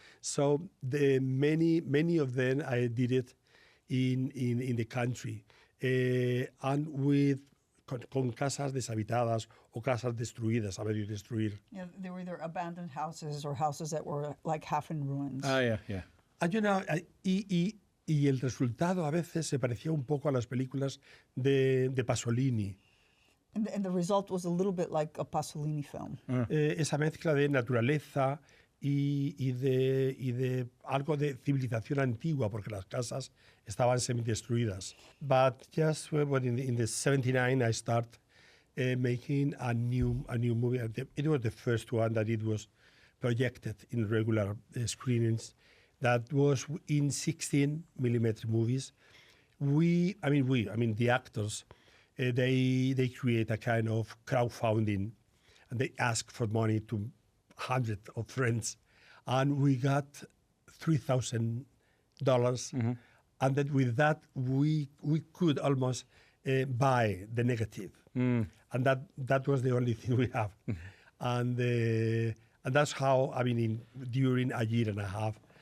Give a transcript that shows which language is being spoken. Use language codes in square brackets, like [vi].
[en] So many of them, I did it in the country. And with [es] con casas deshabitadas o casas destruidas, a medio destruir. [en] Yeah, they were either abandoned houses or houses that were like half in ruins. Yeah. [es] Y el resultado a veces se parecía un poco a las películas de Pasolini. [en] And the result was a little bit like a Pasolini film. [es] Esa mezcla de naturaleza y de algo de civilización antigua, porque las casas estaban semi-destruidas. [en] But just in the 79, I start making a new movie. It was the first one that it was projected in regular screenings. That was in 16mm movies. The actors, they create a kind of crowdfunding, and they ask for money to hundreds of friends, and we got $3,000, and then with that we could almost buy the negative, and that was the only thing we have, and that's how during a year and a half.